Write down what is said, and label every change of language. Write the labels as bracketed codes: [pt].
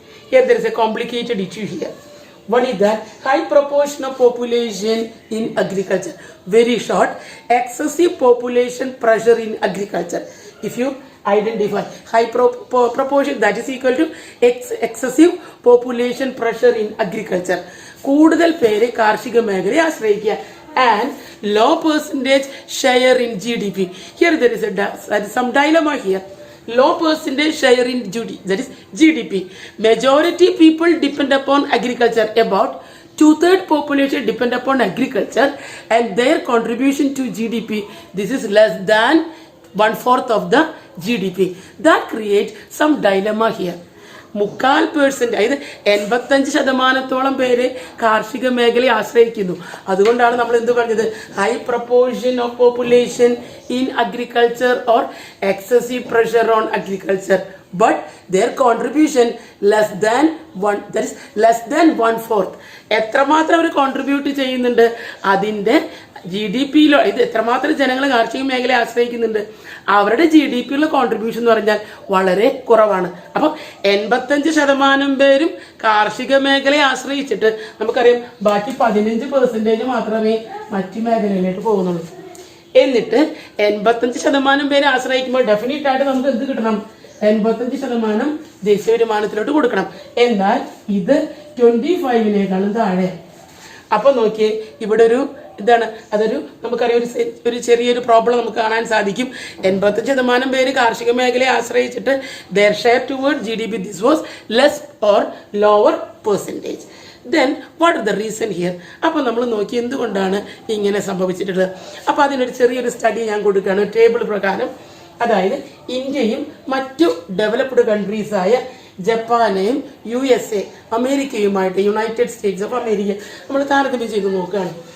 [en] Here there is a complicated issue here. One is that high proportion of population in agriculture. Very short, excessive population pressure in agriculture. If you identify high proportion, that is equal to excessive population pressure in agriculture. [ml] കൂടുതൽ പേര് കാർഷിക മേഖലയെ ആശ്രയിക്കുക. [en] And low percentage share in GDP. Here there is some dilemma here. Low percentage share in that is GDP. Majority people depend upon agriculture. About 2/3 population depend upon agriculture, and their contribution to GDP, this is less than 1/4 of the GDP. That creates some dilemma here. [ml] 3%, അതായത് 85% പേര് കാർഷിക മേഖലയെ ആശ്രയിക്കുന്നു. അതുകൊണ്ടാണ് നമ്മൾ എന്ത് പറഞ്ഞത്, [en] High proportion of population in agriculture or excessive pressure on agriculture, but their contribution less than 1/4. [ml] എത്രമാത്രം അവർ കോൺട്രിബ്യൂട്ട് ചെയ്യുന്നുണ്ട്, അതിൻ്റെ GDP-യിലോ, ഇത് എത്രമാത്രം ജനങ്ങൾ കാർഷിക മേഖലയെ ആശ്രയിക്കുന്നുണ്ട്, അവരുടെ GDP-യുള്ള കോൺട്രിബ്യൂഷൻ എന്ന് പറഞ്ഞാൽ വളരെ കുറവാണ്. അപ്പം 85% പേരും കാർഷിക മേഖലയെ ആശ്രയിച്ചിട്ട് നമുക്കറിയാം ബാക്കി 15% മാത്രമേ മറ്റു മേഖലയിലേക്ക് പോകുന്നുള്ളൂ. എന്നിട്ട് 85% പേരെ ആശ്രയിക്കുമ്പോൾ ഡെഫിനറ്റ് ആയിട്ട് നമുക്ക് എന്ത് കിട്ടണം, 85% ദേശീയ വരുമാനത്തിലോട്ട് കൊടുക്കണം. എന്നാൽ ഇത് 25-നേക്കാളും താഴെ. അപ്പൊ നോക്കിയേ, ഇവിടെ ഒരു ഇതാണ്, അതൊരു നമുക്കറിയാം ഒരു ചെറിയൊരു പ്രോബ്ലം നമുക്ക് കാണാൻ സാധിക്കും. [en] 85% [ml] പേര് കാർഷിക മേഖലയെ ആശ്രയിച്ചിട്ട് [en] their share toward GDP, this was less or lower percentage. Then what is the reason here? [ml] അപ്പോൾ നമ്മൾ നോക്കി എന്തുകൊണ്ടാണ് ഇങ്ങനെ സംഭവിച്ചിട്ടുള്ളത്. അപ്പോൾ അതിനൊരു ചെറിയൊരു സ്റ്റഡി ഞാൻ കൊടുക്കുകയാണ് ടേബിൾ പ്രകാരം. അതായത് ഇന്ത്യയും മറ്റു developed കൺട്രീസായ ജപ്പാനെയും USA അമേരിക്കയുമായിട്ട്, United States of America നമ്മൾ താരതമ്യം ചെയ്ത് നോക്കുകയാണ്.